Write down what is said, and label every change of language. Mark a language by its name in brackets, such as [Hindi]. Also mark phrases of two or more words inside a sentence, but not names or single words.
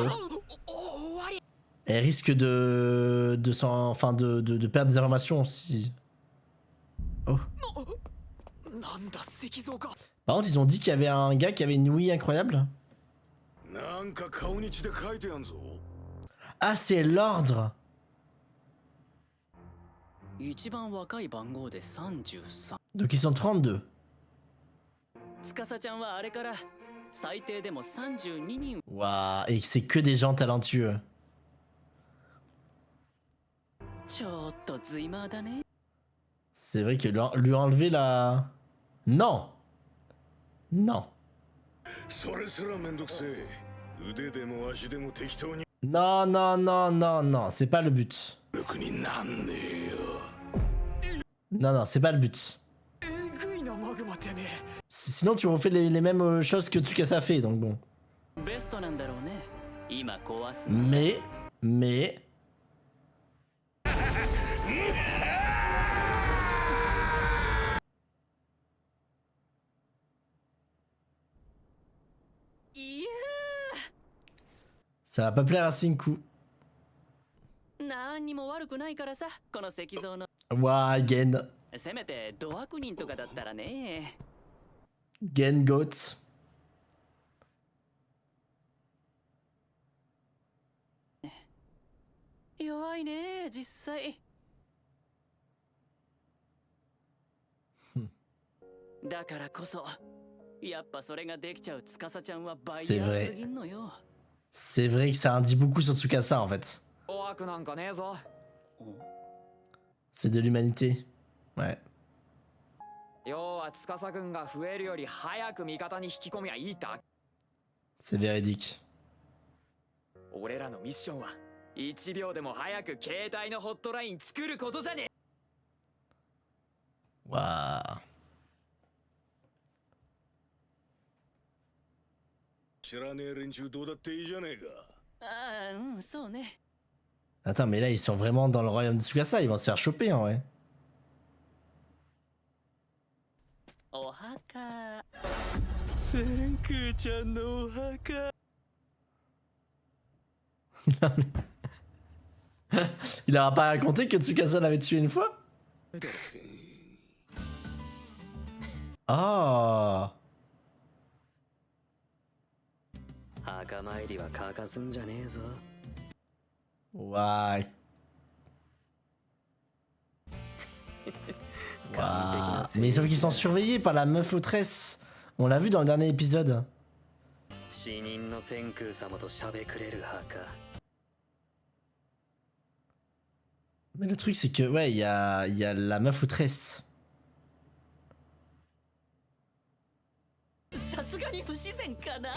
[French] Elle risque de perdre des informations si... Oh. Par contre, ils ont dit qu'il y avait un gars qui avait une ouïe incroyable. Ah, c'est l'ordre. [Japanese] 一番若い番号で33。 [French] Donc ils sont 32. [Japanese] 司ちゃんはあれから最低でも32人。 [French] Waouh, et c'est que des gens talentueux. [Japanese] ちょっとズイマーだね。 [French] C'est vrai que lui enlever la... Non. Non. [Japanese] 腕でも足でも適当に [French] Non, non, non, non, non, c'est pas le but. [Japanese] 楽になんねえよ [French] Non, non, c'est pas le but. [Japanese] えぐいなマグマてめ [French] Sinon, tu refais les mêmes choses que Tsukasa fait, donc bon. [Japanese] えベストなんだろうね今壊す [French] Mais. Ça va pas plaire à Sinku. [Japanese] 何にも悪くないからさこの石像の [French] Ouah, Gen. [Japanese] せめてド悪人とかだったらね [French] Gen Goat. [Japanese] 弱いね実際だからこそやっぱそれができちゃう司ちゃんはバイヤーすぎんのよ [French] C'est vrai que ça en dit beaucoup sur Tsukasa en fait. [Japanese] 怖くなんかねえぞ [French] C'est de l'humanité. Ouais. [Japanese] 要は司君が増えるより早く味方に引き込みゃいいだ [French] C'est véridique. [Japanese] 俺らのミッションは1秒でも早く携帯のホットライン作ることじゃね [French] Waouh. [Japanese] 知らねえ連中どうだっていいじゃねえかああうんそうね [French] Attends, mais là ils sont vraiment dans le royaume de Tsukasa, ils vont se faire choper en vrai. [Japanese] お墓千空ちゃんのお墓 [French] Il aura pas raconté que Tsukasa l'avait tué une fois? Oh. [Japanese] 墓参りは欠かすんじゃねえぞ [French] Ouais. Waouh. Mais sauf qu'ils sont surveillés par la meuf autresse. On l'a vu dans le dernier épisode. [Japanese] 死人の千空様と喋くれる墓 [French] Mais le truc c'est que ouais, il y a la meuf autresse. [Japanese] さすがに不自然かな